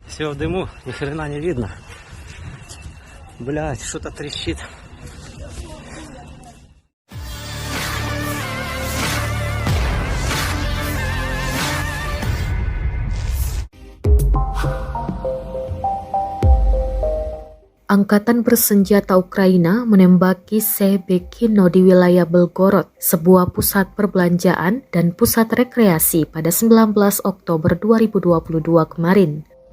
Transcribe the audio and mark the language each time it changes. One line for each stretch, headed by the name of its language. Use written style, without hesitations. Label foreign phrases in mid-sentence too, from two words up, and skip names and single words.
Russian: Все в дыму, ни хрена не видно. Блять, что-то трещит.
Indonesian: Angkatan bersenjata Ukraina menembaki Shebekino di wilayah Belgorod, sebuah pusat perbelanjaan dan pusat rekreasi pada 19 Oktober 2022 kemarin.